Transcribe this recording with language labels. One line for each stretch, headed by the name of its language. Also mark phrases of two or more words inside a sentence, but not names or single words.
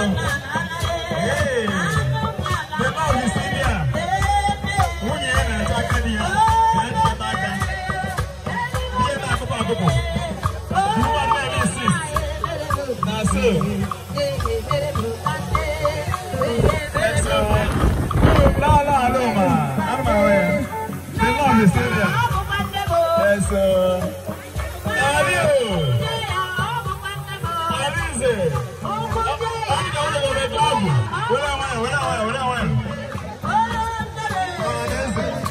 English: Hey, the Lord is in here.
Igbo: Nwunye ya na-ata aka di ya. Na-ata aka. Di ya na-akụpụ akụpụ. Di ya na-eme insist. Na so.
English: Yes, sir. La, la, la, ma. I'm aware. The Lord is in here. Yes, sir. Ari o. Arize.
Igbo: Onye bụ na onye bụ ebe ahụ? Were nwayọ, were nwayọ, were nwayọ. Arize.